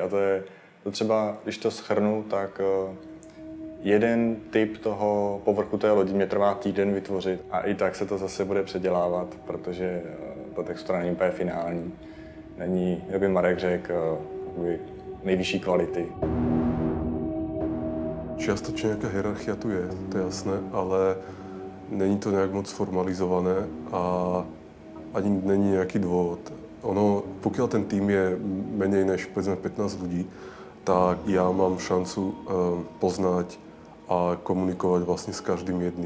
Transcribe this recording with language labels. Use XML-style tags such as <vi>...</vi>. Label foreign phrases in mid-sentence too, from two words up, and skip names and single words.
<cs>A to třeba, když to shrnu, tak jeden typ toho povrchu té lodi mě trvá týden vytvořit a i tak se to zase bude předělávat, protože ta textura není úplně finální. Není, jak by Marek řekl, nejvyšší kvality.</cs> <sk>Čiastočne nejaká hierarchia tu je, to je jasné, ale není to nejak moc formalizované a ani není nejaký dôvod. Ono, pokiaľ ten tým je menej než povedzme 15 ľudí, tak ja mám šancu poznať a komunikovať vlastne s každým jedným.</sk>